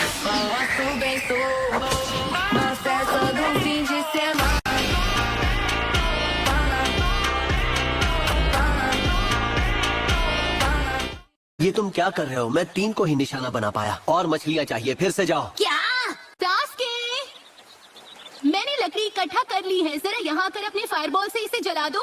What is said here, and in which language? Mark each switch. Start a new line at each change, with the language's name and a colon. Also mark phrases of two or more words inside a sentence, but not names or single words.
Portuguese: balanço bem solto, na festa do fim de semana.
Hindi: ये तुम क्या कर रहे हो? मैं 3 को ही निशाना बना पाया। और मछलियाँ चाहिए, फिर से जाओ। क्या टास्क है? मैंने लकड़ी इकट्ठा कर ली है, जरा यहाँ आकर अपने फायरबॉल से इसे जला दो।